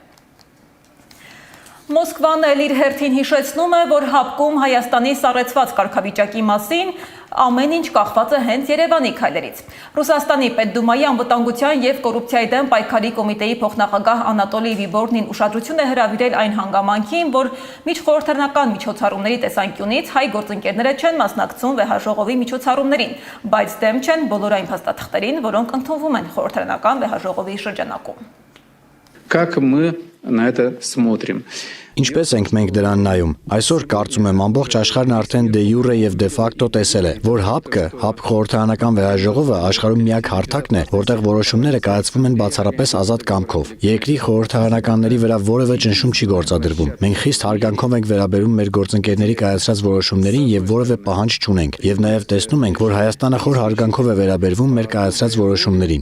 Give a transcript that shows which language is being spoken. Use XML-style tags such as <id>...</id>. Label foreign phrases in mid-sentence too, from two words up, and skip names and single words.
<hy>Մոսկվան էլ իր հերթին հիշեցնում է, որ հապկում Հայաստանի սառեցված կարգավիճակի մասին ամեն ինչ կախված է հենց Երևանի քայլերից։ Ռուսաստանի Պետդումայի անվտանգության եւ կոռուպցիայի դեմ պայքարի կոմիտեի փոխնախագահ Անատոլի Վիբորնին ուշադրություն է հրավիրել այն հանգամանքին, որ միջխորհրդարանական միջոցառումների տեսանկյունից հայ գործընկերները չեն մասնակցում վեհաժողովի միջոցառումներին, բայց դեմ չեն բոլոր այն փաստաթղթերին, որոնք ընդունվում են խորհրդարանական վեհաժողովի շրջանակում։</hy> <ru>Как мы на это смотрим?</ru> <hy>Ինչպես ենք մենք դրան նայում։ Այսօր կարծում եմ ամբողջ աշխարհն արդեն</hy> <la>de jure</la> <hy>եւ</hy> <la>de facto</la> <hy>տեսել է, որ ՀԱՊԿ խորհրդարանական վեհաժողովը աշխարհում միակ հարթակն է, որտեղ որոշումները կայացվում են բացառապես ազատ կամքով։ Երկրի խորհրդարանականների վրա որևէ ճնշում չի գործադրվում։ Մենք խիստ հարգանքով ենք վերաբերում մեր գործընկերների կայացրած որոշումներին եւ որևէ պահանջ չունենք։ Եվ նաեւ տեսնում ենք, որ Հայաստանը խոր հարգանքով է վերաբերվում մեր կայացրած որոշումներին։</hy>